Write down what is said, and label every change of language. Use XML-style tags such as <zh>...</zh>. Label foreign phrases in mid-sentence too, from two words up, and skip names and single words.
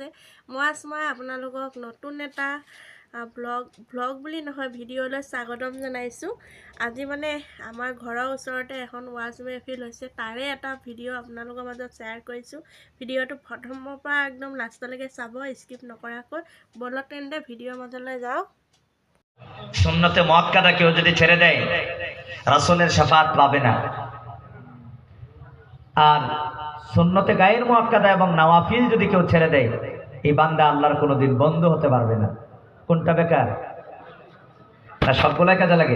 <as>মই আপোনালোকক নতুন এটা ব্লগ বুলি নহয় ভিডিঅ'লৈ স্বাগতম জনাইছোঁ। আজি আমাৰ ঘৰৰ ওচৰতে এখন ৱাজ মেহফিল হৈছে, তাৰে এটা ভিডিঅ' আপোনালোকৰ মাজত শ্বেয়াৰ কৰিছোঁ। ভিডিঅ'টো প্ৰথমৰ পৰা একদম লাষ্টলৈকে চাব, স্কিপ নকৰাকৈ। বলক তেন্তে ভিডিঅ'ৰ মাজলৈ যাওঁ।</as> <ar>سنة مؤكدة</ar> <bn>কেউ যদি ছেড়ে দেয় রাসূলের শাফাত পাবে না। আর</bn> <ar>سنة غير مؤكدة</ar> <bn>এবং নওয়াফিল যদি কেউ ছেড়ে দেয়, এই বান্দা আল্লাহর কোনোদিন বন্ধু হতে পারবে না। কোনটা বেকার? আর সবগুলাই কাজে লাগে।</bn>